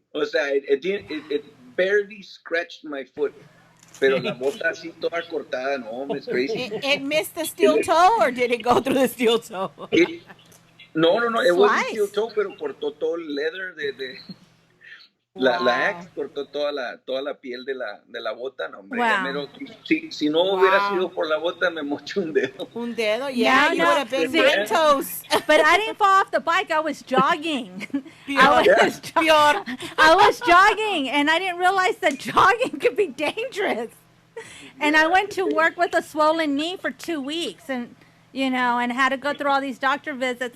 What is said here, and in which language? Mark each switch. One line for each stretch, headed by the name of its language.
English: O sea, it barely scratched my foot.
Spanish: Pero la bota así toda cortada, no,
English: it's crazy. It missed the steel toe, or did it go through the steel toe? No, it wasn't steel toe,
Spanish: pero cortó todo el leather de la axe, cortó toda la piel de la bota, no, hombre.
English: Wow.
Spanish: Si no hubiera sido por la bota, me moché un dedo. Un dedo,
English: yeah, you would have been nine toes. But I didn't fall off the bike. I was jogging. I was jogging, and I didn't realize that jogging could be dangerous. And I went to work with a swollen knee for 2 weeks, and and had to go through all these doctor visits.